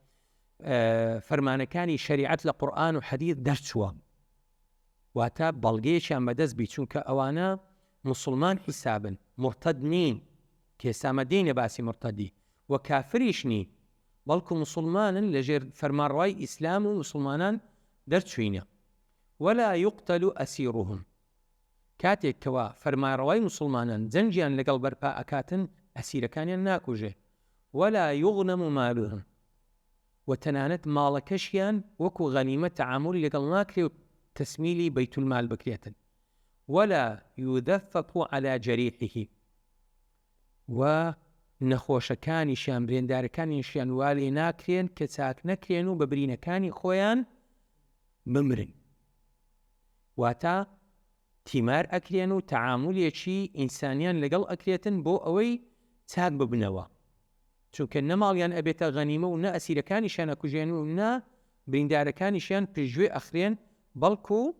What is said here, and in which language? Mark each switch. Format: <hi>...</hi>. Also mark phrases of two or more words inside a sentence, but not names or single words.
<ckb>فەرمانەکانی شەریعەت لە قورئان و حەدیث دەرچووە واتە بەڵگەیەکیان بەدەست بی چونکە ئەوانە مسلمان حیسابن مرتەد نین کە ئێستا دێنە باسی مرتەدی و کافریش نین بەڵکو مسلمانن لەژێر فەرمانڕەوای ئیسلام و مسلمانان دەرچوینە ولا</ckb> <ar>يقتل أسيرهم</ar> <ckb>کاتێک کەوا فەرمانڕەوای مسلمانان جەنجیان لەگەڵ بەرپا ئەکاتن ئەسیرەکانیان ناکوژێ</ckb> <ar>ولا يغنم مالهم</ar> <ckb>و تەنانەت ماڵەکەشیان وەکو غەنیمە تەعاملی لەگەڵ ناکرێ و تەسمیلی بەیت المال بکرێتن</ckb> <ar>ولا يذفق على جريحه</ar> <ckb>و نەخۆشەکانیشیان برێندارەکانیشیان والێ ناکرێن کە چاک نەکرێن و بە برینەکانی خۆیان بمرن واتە تیمار ئەکرێن و تەعامولێکی ئینسانیان لەگەڵ ئەکرێتن بۆ ئەوەی چاک ببنەوە چونکە نەماڵیان ئەبێتە غەنیمە و نە ئەسیرەکانیشیان ئەکوژێن و نە بریندارەکانیشیان پێشگوێ ئەخرێن بەڵکو</ckb>